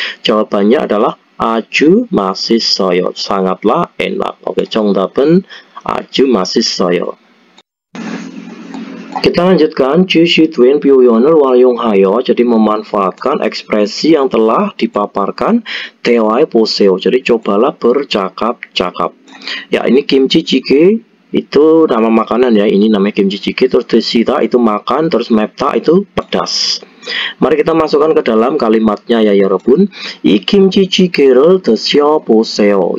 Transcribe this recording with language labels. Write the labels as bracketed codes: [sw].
[id] Jawabannya adalah [ko] 아주 맛있어요. [id] sangatlah enak. [ko] Oke, 정답은 아주 맛있어요. Kita lanjutkan 주시된 표현을 활용하여. [id] Jadi memanfaatkan ekspresi yang telah dipaparkan. [ko] 대화해보세요. [id] Jadi cobalah bercakap-cakap. Ya, ini kimchi jjigae itu nama makanan ya. Ini namanya kimchi jjigae. Terus 드시다 itu makan. Terus 맵다 itu pedas. Mari kita masukkan ke dalam kalimatnya ya 여러분. [ko] 이 kimchi jjigae를 드셔보세요.